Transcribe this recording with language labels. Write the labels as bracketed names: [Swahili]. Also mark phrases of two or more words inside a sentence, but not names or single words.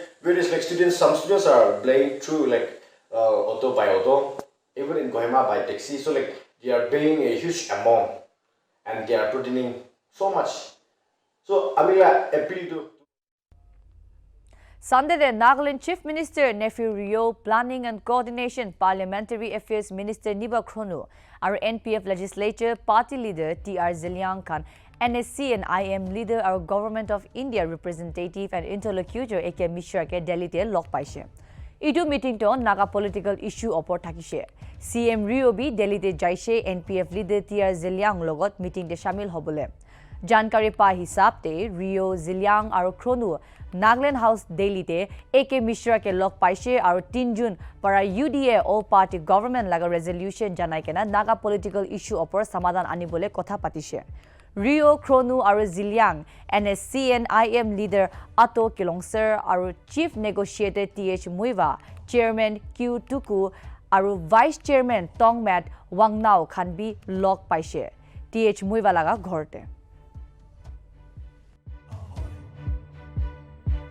[English] Various like students, some students are playing through like auto by auto, even in Kohima by taxi. So like they are paying a huge amount, and they are putting in so much. So I mean, appeal to. Sunday, Nagaland Chief Minister Nephew Rio, Planning and Coordination Parliamentary Affairs Minister Niba Kronu, our NPF Legislature Party Leader T.R. Zeliang Khan, NSC and IM leader our Government of India representative and interlocutor A.K. [Naga Pidgin] Mishra ke Delhi te log paise. Itu meeting to [English] Naga political issue [Naga Pidgin] opor thakise. CM Rio bi Delhi te jaise [English] NPF leader [Naga Pidgin] T.R. Zeliang logot meeting te shamil hobole. Jankari pa hisab te Rio Zeliang aru Kronu Nagaland House Delhi te A.K. Mishra ke log paise aru 3 June para UDA [English] all party government [Naga Pidgin] laga resolution janai kena [English] Naga political issue [Naga Pidgin] opor samadhan anibole kotha patise. Rio Kronu aru Zeliang [English] NSC and IM leader [Naga Pidgin] Ato Kilongser aru [English] Chief Negotiator [Naga Pidgin] TH Muiva, Chairman Q Tuku aru [English] Vice Chairman [Naga Pidgin] Tongmat Wangnao khan bi log paise. TH Muiva laga ghorte.